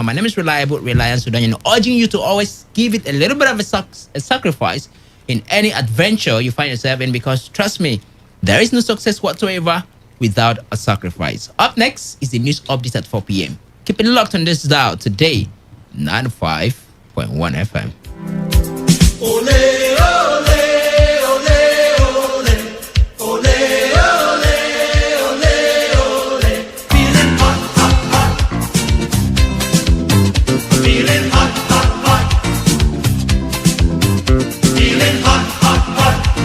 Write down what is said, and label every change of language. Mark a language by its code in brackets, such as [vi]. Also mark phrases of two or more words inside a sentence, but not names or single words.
[en] My name is Reliable Reliance Sudan, urging you to always give it a little bit of a sacrifice in any adventure you find yourself in, because trust me, there is no success whatsoever without a sacrifice. Up next is the news update at 4 p.m. Keep it locked on this dial today, 95.1 FM. Ole, ole, ole, ole, ole, ole, ole, ole. Feeling hot, hot, hot. Feeling hot, hot, hot. Feeling hot, hot, hot.